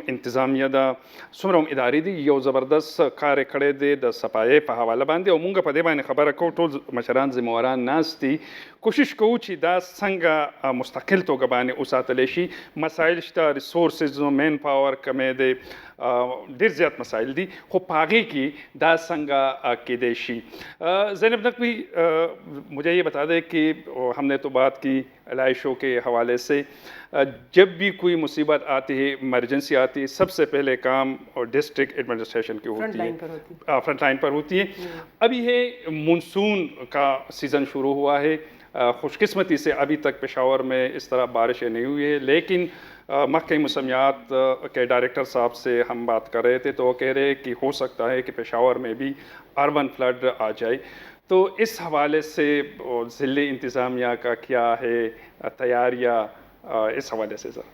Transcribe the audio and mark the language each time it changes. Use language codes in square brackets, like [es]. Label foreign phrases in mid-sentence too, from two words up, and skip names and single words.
[ps] انتظامیه ده څومره هم ادارې دي یو زبردست کار یې کړی دی د صفایۍ په حواله باندې او موږ په دې باندې خبره کوو ټول مشران ذمهواران ناست دي کوشش کوو چې دا څنګه مستقل توګه باندې وساتلی شي مسایل شته [en] resources manpower [ps] کمی دی ډیر زیات مسائل دي خو په هغې کې دا څنګه کیدی شي. [ur] زینب نقوی مجھے یہ بتا دیں کہ ہم نے تو بات کی علائی کے حوالے سے جب بھی کوئی مصیبت آتی ہے ایمرجنسی آتی ہے سب سے پہلے کام [en] district administration [ur] کی ہوتی ہے [en] front line [ur] پر ہوتی ہے. ابھی ہے مونسون کا سیزن شروع ہوا ہے خوش قسمتی سے ابھی تک پشاور میں اس طرح بارشیں نہیں ہوئی ہے لیکن محکمہ موسمیات کے ڈائریکٹر صاحب سے ہم بات کر رہے تھے تو وہ کہہ رہے کہ ہو سکتا ہے کہ پشاور میں بھی [en] urban flood [ur] آ جائے تو اس حوالے سے ضلعی انتظامیہ کا کیا ہے تیاریاں اس حوالے سے سر؟